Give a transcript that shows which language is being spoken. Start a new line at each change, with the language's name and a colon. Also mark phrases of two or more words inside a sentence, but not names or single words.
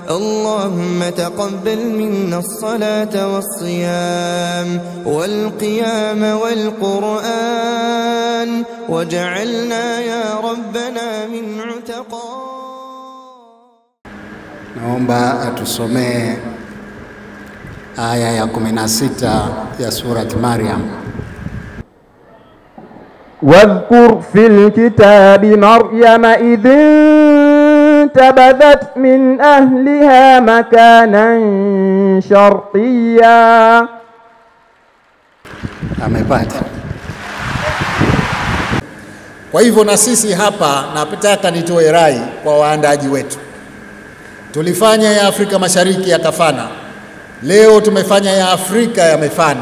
Arabic: اللهم تقبل منا الصلاة والصيام والقيام والقرآن واجعلنا يا ربنا من عتقاء.
Swahili: Naomba atusomee aya ya 16 ya surati Maryam.
Arabic: واذكر في الكتاب مريم إذ انتبذت من أهلها مكانا شرقيا.
Swahili: Amepata. Kwa hivyo na sisi hapa napitaka nitoe rai kwa waandaji wetu. Tulifanya ya Afrika Mashariki yakafana. Leo tumefanya ya Afrika yamefana.